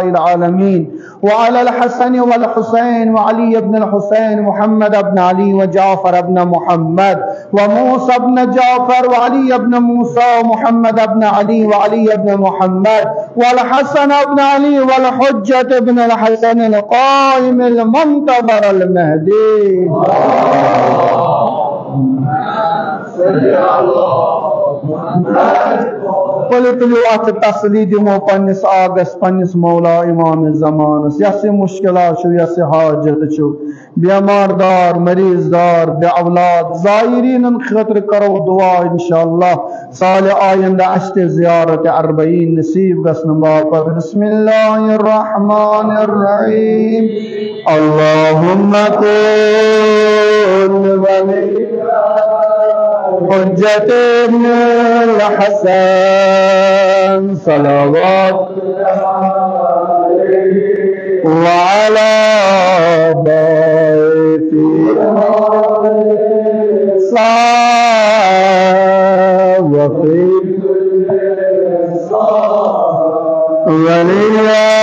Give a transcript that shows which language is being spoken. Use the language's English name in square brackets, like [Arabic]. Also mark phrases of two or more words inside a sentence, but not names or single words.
[Arabic] العالمين وعلى الحسن والحسين وعلي بن الحسين محمد بن علي وجعفر بن محمد وموسى بن جعفر وعلي بن موسى ومحمد بن علي وعلي بن محمد والحسن بن علي والحجة بن الحسن القائم المنتظر المهدي [Kashmiri] پلیو تسلی دمو پنس آگس پنس مولا امام زمانس یس مشکلات یس حاجت بیمار دار مریض دار بے اولاد زائرین خاطر کرو دعا انشاءاللہ سال آئندہ اشت زیارت 40 نصیب گسن باپت [Arabic] بسم اللہ الرحمن الرحیم اللہم کن ولی حجت ابن الحسن صلوات وعلى بيته وفي وليا